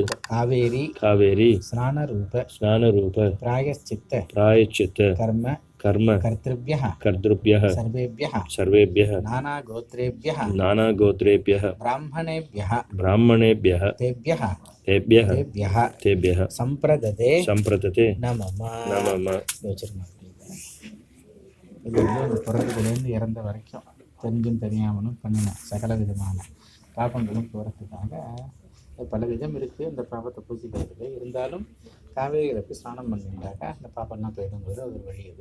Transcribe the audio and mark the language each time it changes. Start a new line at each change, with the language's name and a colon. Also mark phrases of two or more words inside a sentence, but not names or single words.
Sanskrit: कावेरी स्नानरूप प्रायश्चित्त कर्म कर्तृभ्यः सर्वेभ्यः नानागोत्रेभ्यः ब्राह्मणेभ्यः तेभ्यः सम्प्रदते नमः
Tamil: இது வந்து பிறந்ததுலேருந்து இறந்த வரைக்கும் தெரிஞ்சும் தெரியாமலும் பண்ணின சகல விதமான பாபங்களும் போகிறதுக்காக பல விதம் இருக்குது. அந்த பாபத்தை பூசிக்கிறதுக்கு இருந்தாலும் காவேரியில் போய் ஸ்நானம் பண்ணிட்டாக்கா அந்த பாப்பெல்லாம் போயிடுங்கிறது ஒரு வழி அது.